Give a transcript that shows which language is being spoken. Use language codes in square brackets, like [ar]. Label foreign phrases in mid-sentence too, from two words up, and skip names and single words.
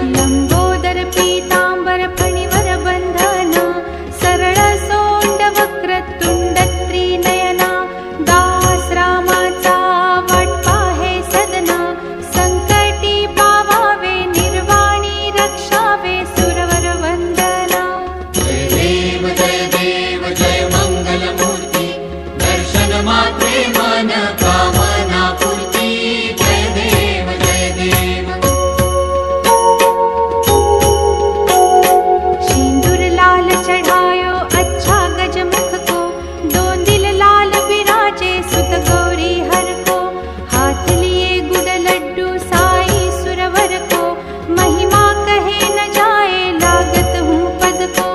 [mr] लंबोदर पीतांबर फणीवर बंधन, सरळ सोंड वक्र तुंड त्रिनयना, दास रामाचा वाट पाहे सदना, संकटी पावावे निर्वाणी रक्षावे सुरवर वंदना. जय देव जय देव जय मंगलमूर्ती, दर्शन मात्रे मन कामना पूर्ती. जय देव जय देव. [hi] सिंदूर लाल चढ़ायो अच्छा गजमुख को, दो दिल लाल विराजे सुत गौरी हर को, हाथ लिए गुड़ लड्डू साई सुरवर को, महिमा कहे न जाए लागत हूँ पद को.